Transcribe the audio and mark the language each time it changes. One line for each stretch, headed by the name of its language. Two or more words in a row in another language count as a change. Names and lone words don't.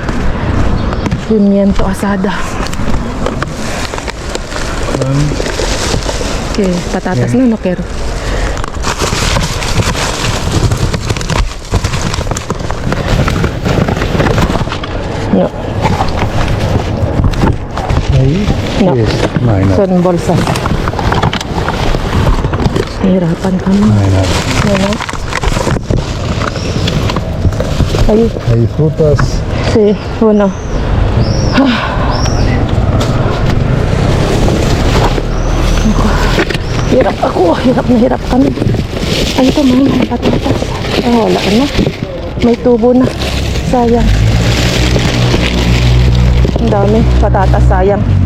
Spanish: Pimiento asada. ¿Qué? Patatas, no quiero. No, Ahí. No. ¿Qué es? No hay nada. son bolsas.
Filipino: Hirapan kami.
Spanish: No hay nada.
Filipino: Ano? Ahí,
Spanish: Hay frutas. sí, uno.
Filipino: Hirap ako, hirap na hirap kami. Ano to, mga patatas? Wala na. May tubo na. Sayang. Ang dami, patatas, sayang.